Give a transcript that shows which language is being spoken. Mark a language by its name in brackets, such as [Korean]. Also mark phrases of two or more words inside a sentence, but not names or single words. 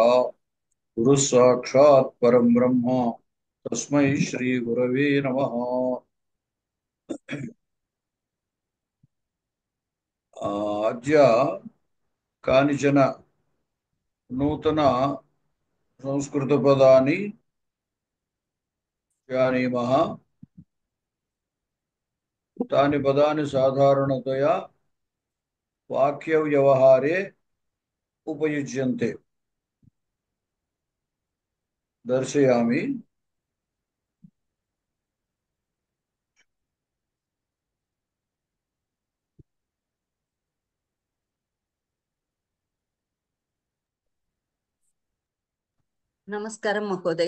[Sanskrit] గురుः సాక్షాత్ పరం బ్రహ్మ తస్మై శ్రీ గురవే నమః. అద్య కానిచన నూతన సంస్కృత పదాని జాनीमः. तानि पदानि साधारणतया वाक्यव्यवहारे उपयुज्यन्ते. दर्शयामि. నమస్కారం మహోదయ.